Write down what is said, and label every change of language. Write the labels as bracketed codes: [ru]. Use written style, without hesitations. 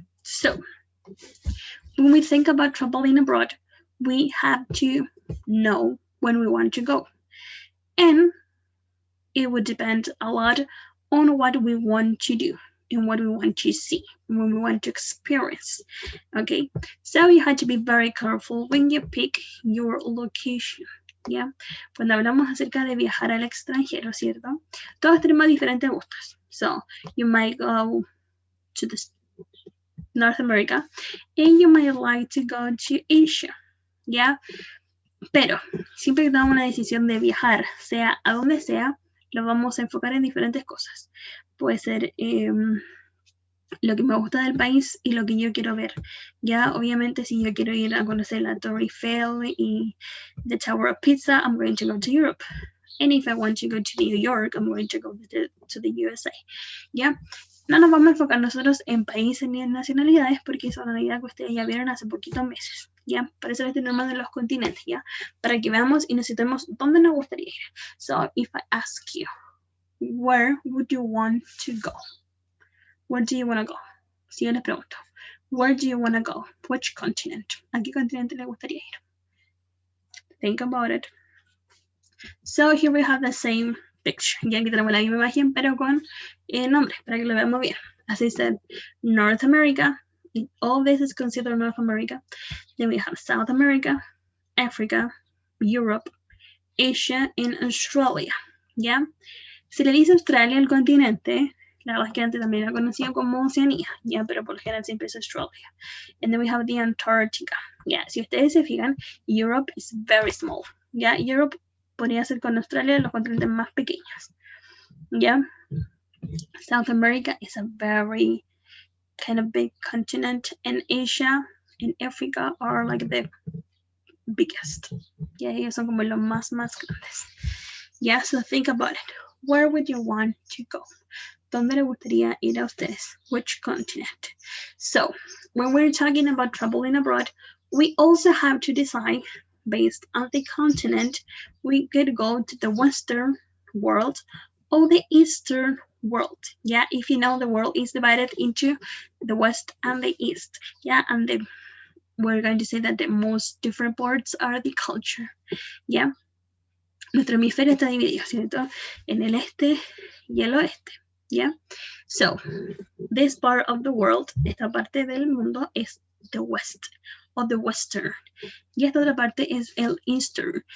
[en] So when we think about traveling abroad, we have to know when we want to go. And it would depend a lot on what we want to do and what we want to see, and what we want to experience. Okay, so you have to be very careful when you pick your location. [es] Yeah, cuando hablamos acerca de viajar al extranjero, ¿cierto? Todos tenemos diferentes gustos. [en] So you might go to North America and you might like to go to Asia. [es] Yeah, pero siempre que tomamos una decisión de viajar, sea a donde sea, lo vamos a enfocar en diferentes cosas. Puede ser lo que me gusta del país y lo que yo quiero ver. Ya, obviamente, si yo quiero ir a conocer la Torre Eiffel y [en] the Tower of Pisa, I'm going to go to Europe. And if I want to go to New York, I'm going to go to the USA. [es] Ya, no nos vamos a enfocar nosotros en países ni en nacionalidades, porque eso es una idea que ustedes ya vieron hace poquitos meses. Ya, para eso les tenemos en los continentes, ya, para que veamos y nos situemos dónde nos gustaría ir. [en] So, if I ask you, where would you want to go? Where do you want to go? [es] Si yo les pregunto, [en] where do you want to go? Which continent? [es] ¿A qué continente le gustaría ir? [en] Think about it. So here we have the same picture. [es] Ya aquí tenemos la misma imagen, pero con nombres, para que lo veamos bien. [en] As I said, North America. All this is considered North America. Then we have South America, Africa, Europe, Asia, and Australia. [es] ¿Ya? Si le dice Australia al continente, la verdad es que antes también era conocido como Oceanía, ya, pero por lo general siempre es Australia. [en] And then we have the Antarctica. [es] Ya, si ustedes se fijan, [en] Europe is very small. [es] Ya, Europe podría ser con Australia los continentes más pequeños. [en] Ya, South America is a very kind of big continent, and Asia and Africa are like the biggest. [es] Ya, ellos son como los más grandes. [en] Ya, so think about it. Where would you want to go? [es] ¿Dónde le gustaría ir a ustedes? [en] Which continent? So, when we're talking about traveling abroad, we also have to decide, based on the continent, we could go to the Western world or the Eastern world. Yeah, if you know, the world is divided into the West and the East. Yeah, and we're going to say that the most different parts are the culture. [es] Yeah, nuestro hemisferio está dividido, ¿cierto? En el este y el oeste. Yeah, so [en] this part of the world, [es] esta parte del mundo es [en] the West or the Western, [es] y esta otra parte es el Eastern.